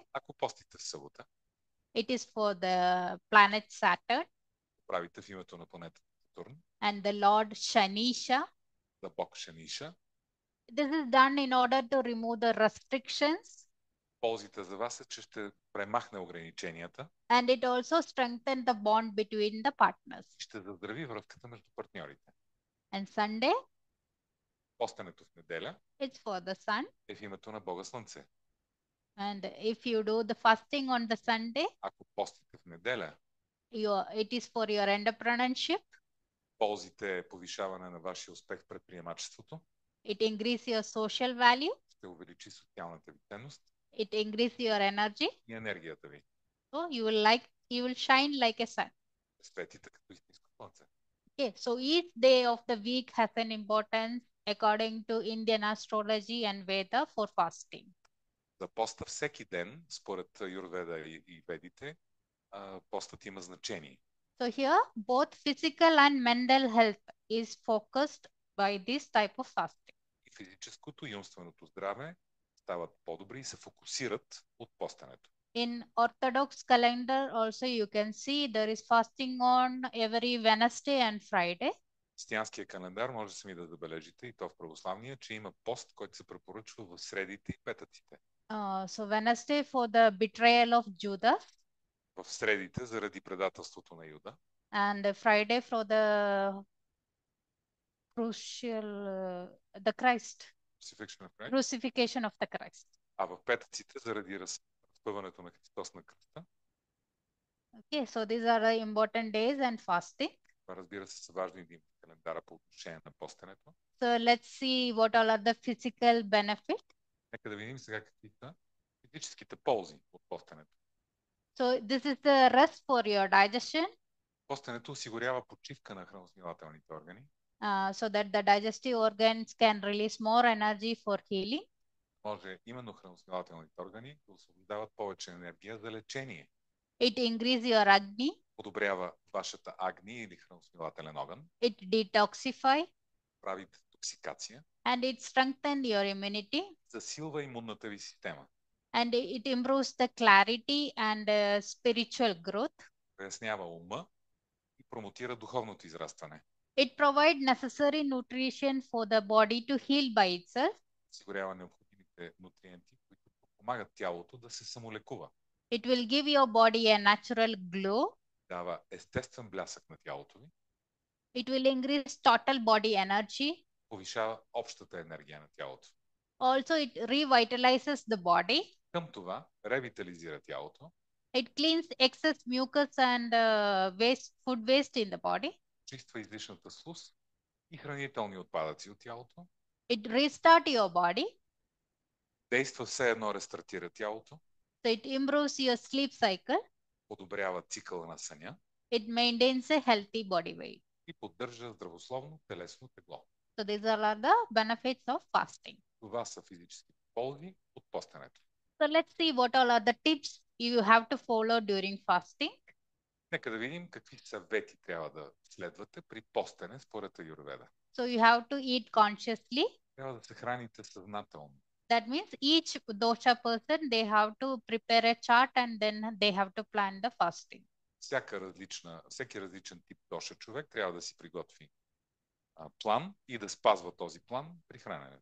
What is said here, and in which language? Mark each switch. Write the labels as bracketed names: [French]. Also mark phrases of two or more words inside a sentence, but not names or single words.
[Bulgarian] Ако постите в събота, [English] it is for the planet Saturn [Bulgarian] правите в името на планетата Сатурн, [English] and the Lord Shanisha. [Bulgarian] за Бог Шаниша. [English] This is done in order to remove the restrictions [Bulgarian] Ползите за вас е, че ще премахне ограниченията [English] and it also strengthens the bond between the partners. [Bulgarian] и ще заздрави връзката между партньорите. [English] And Sunday, [Bulgarian] Постенето в неделя [English] it's for the sun. [Bulgarian] е в името на Бога Слънце. [English] And if you do the fasting on the Sunday, [Bulgarian] Ако постите в неделя, [English] it is for your entrepreneurship. [Bulgarian] ползите е повишаване на вашия успех в предприемачеството, [English] It increases your social value. [Bulgarian] ще увеличи социалната ви ценност [English] It increases your energy. [Bulgarian] и енергията ви. [English] So you will shine like a sun. [Bulgarian] Светите като истинско слънце. [English] Okay, so each day of the week has an importance according to Indian astrology and Veda for fasting. [Bulgarian] За поста всеки ден, според Юрведа и Ведите, постът има значение. [English] So here, both physical and mental health is focused by this type of fasting. [Bulgarian] И физическото и умственото здраве стават по-добри и се фокусират от постенето. [English] In Orthodox calendar also you can see there is fasting on every Wednesday and Friday. [Bulgarian] Християнския календар може сами да забележите, и то в православния, че има пост, който се препоръчва в средите и петъците. [English] So Wednesday for the betrayal of Judas. [Bulgarian] В средите заради предателството на Юда. [English] And Friday for the crucial, the Christ. Crucifixion of the Christ. [Bulgarian] А в петъците заради разпъването на Христос на кръста. [English] Okay, so these are the important days and fasting. [Bulgarian] Това, разбира се, са важни дни в календара по отношение на постенето. [English] So let's see what all are the physical benefits. [Bulgarian] Нека да видим сега какви са физическите ползи от постенето. [English] So this is the rest for your digestion. [Bulgarian] Постенето осигурява почивка на храносмилателните органи. [English] So that the digestive organs can release more energy for healing. [Bulgarian] Може именно храносмилателните органи да освобождават повече енергия за лечение. [English] It increase your agni. [Bulgarian] Подобрява вашата агни или храносмилателен огън. [English] It detoxify. [Bulgarian] Прави детоксикация. [English] And it strengthen your immunity. [Bulgarian] Засилва имунната ви система. [English] And it improves the clarity and spiritual growth. [Bulgarian] Пояснява ума и промотира духовното израстване. [English] It provides necessary nutrition for the body to heal by itself. [Bulgarian] Осигурява необходимите нутриенти, които помагат тялото да се самолекува. [English] It will give your body a natural glow. [Bulgarian] Дава естествен блясък на тялото ви. [English] It will increase total body energy. [Bulgarian] Повишава общата енергия на тялото. [English] Also, it revitalizes the body. [Bulgarian] Към това ревитализира тялото. [English] It cleans excess mucus and food waste in the body. [Bulgarian] Чиства излишната слуз и хранителни отпадъци от тялото. [English] It restart your body. [Bulgarian] Действа все едно рестартира тялото. [English] So it improves your sleep cycle. [Bulgarian] Подобрява цикъла на съня. [English] It maintains a healthy body weight. [Bulgarian] И поддържа здравословно телесно тегло. [English] So these are the benefits of fasting. [Bulgarian] Това са физически ползи от постенето. [English] So let's see what all are the tips you have to follow during fasting. [Bulgarian] Нека да видим какви съвети трябва да следвате при постене според Аюрведа. [English] So you have to eat consciously. [Bulgarian] Трябва да се храните съзнателно. [English] That means each dosha person, they have to prepare a chart and then they have to plan the fasting. [Bulgarian] Всеки различен тип доша човек трябва да си приготви план и да спазва този план при храненето.